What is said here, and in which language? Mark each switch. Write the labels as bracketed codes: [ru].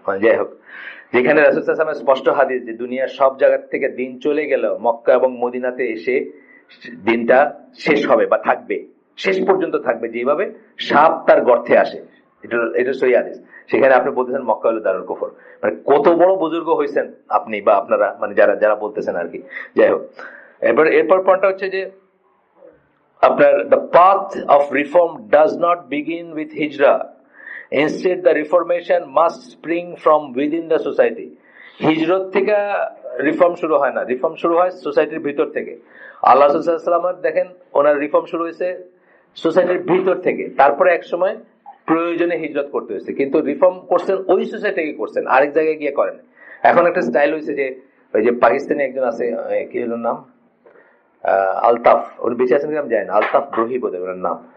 [bn] মানে যাই হোক, যেখানে রাসূল সাল্লাল্লাহু আলাইহি ওয়াসাল্লামের স্পষ্ট হাদিস যে দুনিয়ার সব জায়গা থেকে দিন চলে গেল, মক্কা এবং মদিনাতে এসে দিনটা শেষ হবে বা থাকবে, শেষ পর্যন্ত থাকবে যেভাবে সাপ তার গর্তে আসে, এটা সহিহ হাদিস। সেখানে আপনি বলতেছেন মক্কা হলো দারুল কুফর, মানে কত বড় বুজুর্গ হয়েছেন আপনি বা আপনারা, মানে যারা বলতেছেন আর কি। যাই হোক, এরপর পয়েন্টটা হচ্ছে যে আপনার [en] the path of reform does not begin with hijrah. Instead, the reformation must spring from within the society. [bn] হিজরত থেকে রিফর্ম শুরু হয় না, রিফর্ম শুরু হয় সোসাইটির ভিতর থেকে। আল্লাহ রাসূল সাল্লাল্লাহু আলাইহি ওয়াসাল্লাম দেখেন ওনার রিফর্ম শুরু হয়েছে সোসাইটির ভিতর থেকে, তারপরে এক সময় প্রয়োজনে হিজরত করতে হয়েছে, কিন্তু রিফর্ম করছেন ওই সোসাইটি থেকে করছেন, আরেক জায়গায় গিয়ে করেন। এখন একটা স্টাইল হয়েছে যে ওই যে পাকিস্তানি একজন আছে, কি হলো নাম, আলতাফ, উনি বেঁচে আছেন কিনা জানেন, আলতাফ ব্রুহি বোধহয় ওনার নাম।